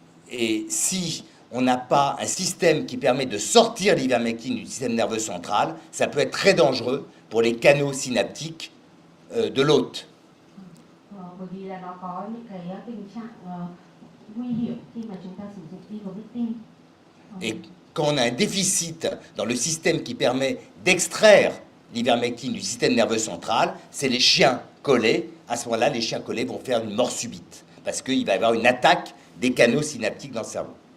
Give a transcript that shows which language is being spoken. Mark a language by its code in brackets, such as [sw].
[fr] Et si on n'a pas un système qui permet de sortir l'ivermectine du système nerveux central, ça peut être très dangereux pour les canaux synaptiques de l'hôte. [vi] Bởi vì là nó có những cái tình trạng nguy hiểm khi mà chúng ta sử dụng ivermectin. [fr] Et quand on a un déficit dans le système qui permet d'extraire l'ivermectine du système nerveux central, c'est les chiens collés. À ce moment-là, les chiens collés vont faire une mort subite parce qu'il va y avoir une attaque des canaux synaptiques dans le cerveau.